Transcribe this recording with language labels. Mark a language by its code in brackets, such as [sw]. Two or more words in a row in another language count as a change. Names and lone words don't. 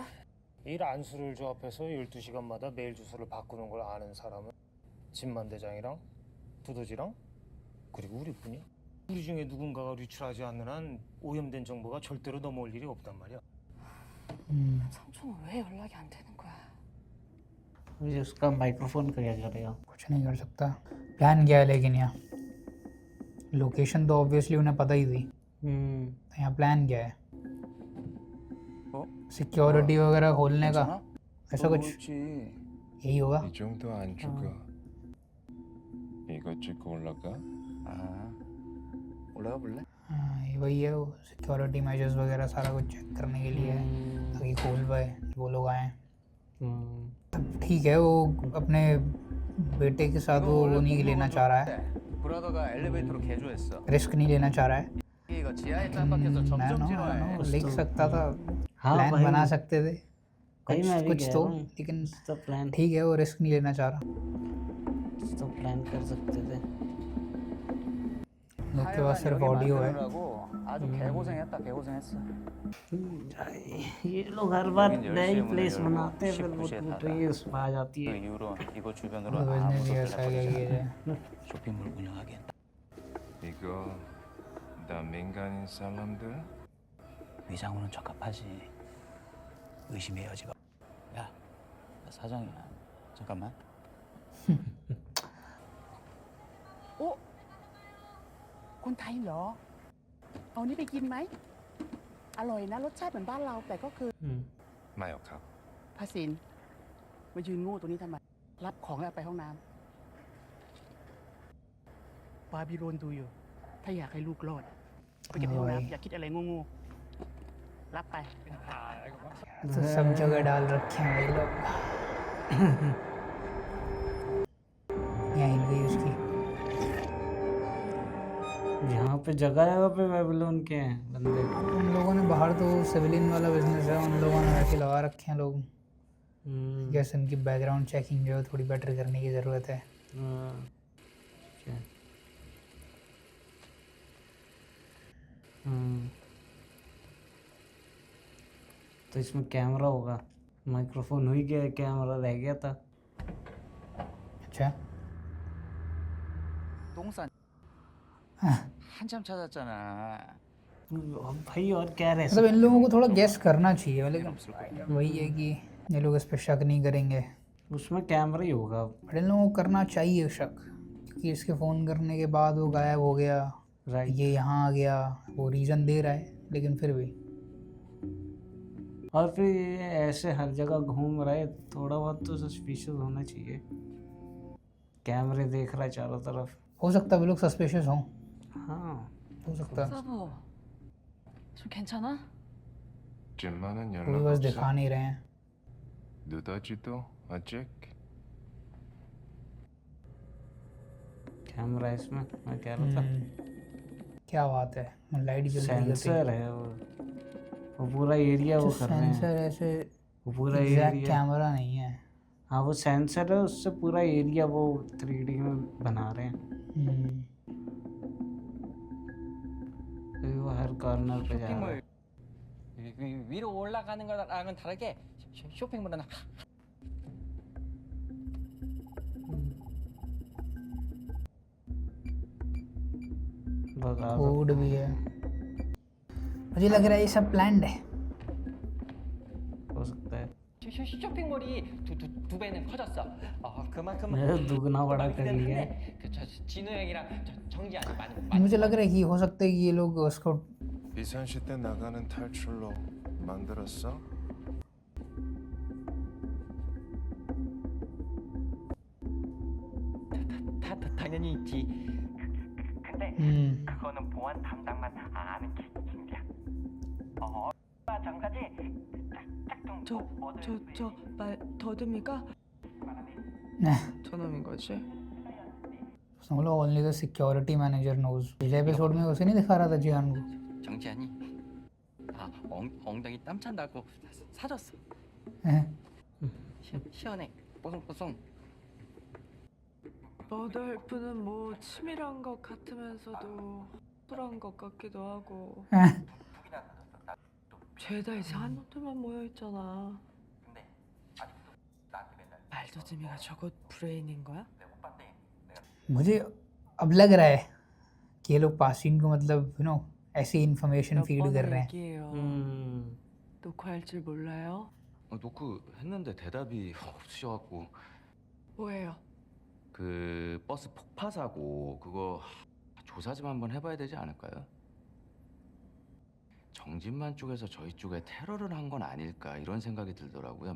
[ko] 일 안수를 조합해서 12시간마다 메일 주소를 바꾸는 걸 아는 사람은 진만 대장이랑 두더지랑 그리고 우리뿐이야. 우리 중에 누군가가 유출하지 않는 한 오염된 정보가 절대로 넘어올 일이 없단 말이야. 삼촌은 왜 연락이 안 되는 거야? [hi] मुझे उसका माइक्रोफोन का क्या करेगा? कुछ नहीं कर सकता। प्लान क्या है लेकिन यहाँ लोकेशन तो ऑब्वियसली उन्हें पता ही थी। तो यहाँ प्लान क्या है? सिक्योरिटी वगैरह खोलने का ऐसा कुछ यही होगा। [ko] 이 정도 안 죽어. 이거 찍고 올라가. 올라가 볼래? [hi] हाँ ये वही है, वो [en] security measures [hi] वगैरह सारा कुछ चेक करने के लिए है ताकि खोल पाए वो लोग आए। तब ठीक है, वो अपने बेटे के साथ वो नहीं लेना चाह रहा है, [ko] 브라더가 엘리베이터로 개조했어. [hi] रिस्क नहीं लेना चाह रहा है। [ko] 이거 지하에 짱박혀서 점점 지루해. [hi] लिख सकता था, हाँ प्लान भाई, बना सकते थे भाई मैं भी कुछ कह तो, रहा हूँ, लेकिन तो प्लान ठीक है वो रिस्क नहीं लेना चाह रहा। तो प्लान कर सकते थे। लोग के पास सिर्फ ऑडियो है। [ko] 아주 개고생했다. 개고생했어. [hi] ये लोग हर बार [ko] 여긴 [hi] नई [ko] 10시에 [hi] प्लेस [ko] 문을 열고 [hi] बनाते हैं फिर वो [ko] 19시에 [hi] टूट [ko] 닫아. [hi] रही है, उस आ जाती [ko] 그 [hi] है। [ko] 이후로 이곳 주변으로 [hi] बिजनेस [ko] 아무 [hi] ही [ko] 소리나 [hi] ऐसा है कि [ko] 버리지 [hi] ये [ko] 않아. 쇼핑몰 운영하기엔 이거 나 민간인 사람들 위장으로는 적합하지. 의심의 여지가. 야, 나 사장이야. 잠깐만. [th] คนไทยเหรอ เอานี่ไปกินไหม อร่อยนะรสชาติเหมือนบ้านเราแต่ก็คือ [ko] 마요 값. [th] ภาษินมายืนโง่ตรงนี้ทำไม รับของแล้วไปห้องน้ำบาบิโลนดูอยู่ ถ้าอยากให้ลูกรอด ไปเก็บในห้องน้ำอย่าคิดอะไรโง่ๆรับไป [hi] तो सब जगह डाल रखे हैं ये लोग। यहाँ हिल गई उसकी। यहाँ पे जगह है, वहाँ पे बेबीलोन के हैं बंदे। उन लोगों ने बाहर तो सिविलियन वाला बिजनेस है, उन लोगों ने ऐसे लगा रखे हैं लोग। जैसे उनकी [en] background checking [hi] जो है थोड़ी बेटर करने की ज़रूरत है। तो इसमें कैमरा होगा, माइक्रोफोन हो ही गया, कैमरा रह गया था। अच्छा [ko] 똥 싼. 한참 찾았잖아. [hi] अब भाई और क्या रह मतलब इन लोगों को थोड़ा गेस करना चाहिए, लेकिन [ko] 없을 거야. [hi] वही है कि ये लोग इस पर शक नहीं करेंगे, उसमें कैमरा ही होगा। बट इन लोगों को करना चाहिए शक, क्योंकि इसके फ़ोन करने के बाद वो गायब हो गया, राइट। ये यहाँ आ गया, वो रीज़न दे रहा है, लेकिन फिर भी और फिर ये ऐसे हर जगह घूम रहा है, थोड़ा बहुत तो सस्पिशियस होना चाहिए। कैमरे देख रहा है चारों तरफ। हो सकता है वो लोग सस्पिशियस हों, हाँ हो सकता है, [ko] 사부, 좀 괜찮아? 찐만은 [hi] कोई [ko] 연락 [hi] बस [ko] 없어? [hi] दिखा नहीं रहे हैं। [ko] 느더지도 아직? [hi] कैमरा इसमें, मैं कह रहा था क्या बात है, लाइट जल रही है, सेंसर है वो पूरा एरिया वो कर रहे हैं। सेंसर ऐसे वो पूरा एग्जैक्ट एरिया, कैमरा नहीं है। हाँ वो सेंसर है, उससे पूरा एरिया वो 3D में बना रहे हैं। अभी वो हर कॉर्नर पे जा रहा है। [ko] 위로 올라가는 거랑은 다르게 쇼핑몰은 [hi] बता दो। फूड भी है, मुझे लग रहा है ये सब प्लान्ड है। हो सकता है [ko] 쇼핑몰이 두 배는 커졌어. 그만큼 [hi] दुगना बड़ा कर लिया है। [ko] 진우 형이랑 정지한이 많이 [hi] मुझे लग रहा है कि हो सकता है कि ये लोग उसको [ko] 비상시 때 나가는 탈출로 만들었어? 당연히 있지. 근데 그거는 보안 담당만 아는 기밀이야. 얼마 전까지 말 더듬이가 저놈인 거지? [hi] समझ लो [en] only the security manager knows. [hi] पिछले एपिसोड में उसे नहीं दिखा रहा था जियान को। [ko] 정지한이 엉덩이 땀 찬다고 사줬어. 시원해. 뽀송뽀송. 러덜프는 뭐 치밀한 것 같으면서도 쿨한 것 같기도 하고. 죄다 이상한 놈들만 모여 있잖아. 말더듬이가 저것 브레인인 거야? [hi] मुझे अब लग रहा है कि ये लोग पासिंग को मतलब ऐसी इंफॉर्मेशन फीड कर रहे हैं। [ko] 얘기해요. 녹화할 줄 몰라요? 노크 했는데 대답이 없으셔갖고. 뭐예요? 그 버스 폭파 사고 그거 조사 좀 한번 해봐야 되지 않을까요? 정진만 쪽에서 저희 쪽에 테러를 한 건 아닐까 이런 생각이 들더라고요.